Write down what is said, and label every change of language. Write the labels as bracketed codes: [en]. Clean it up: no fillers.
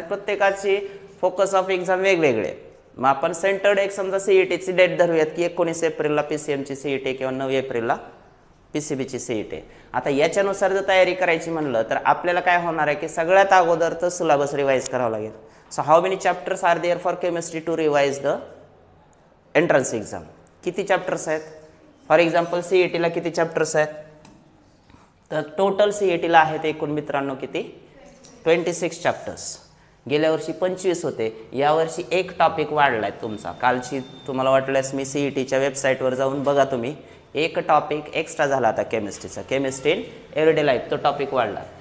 [mr] प्रत्येकाची focus of exam वेगवेगळे. मग आपण सेंटर्ड एक समजा CETची डेट धरूयात की 19 एप्रिलला PCMची CET किंवा 9 एप्रिलला PCBची CET. आता याच्यानुसार जर तयारी करायची म्हणलं तर आपल्याला काय होणार आहे की सगळ्यात अगोदर तर सिलेबस रिवाइज करावं लागेल. [en] So how many chapters are there for chemistry to revise the entrance exam? [mr] किती चॅप्टर्स आहेत? फॉर एक्झाम्पल CETला किती चॅप्टर्स आहेत? तर टोटल CETला आहेत एकूण मित्रांनो किती? 26 चॅप्टर्स. गेल्या वर्षी 25 होते, यावर्षी एक टॉपिक वाढला आहे तुमचा. कालची तुम्हाला वाटल्यास मी CETच्या वेबसाईटवर जाऊन बघा तुम्ही, एक टॉपिक एक्स्ट्रा झाला आता केमिस्ट्रीचा, केमिस्ट्री इन एव्हरीडे लाईफ. तो टॉपिक वाढला.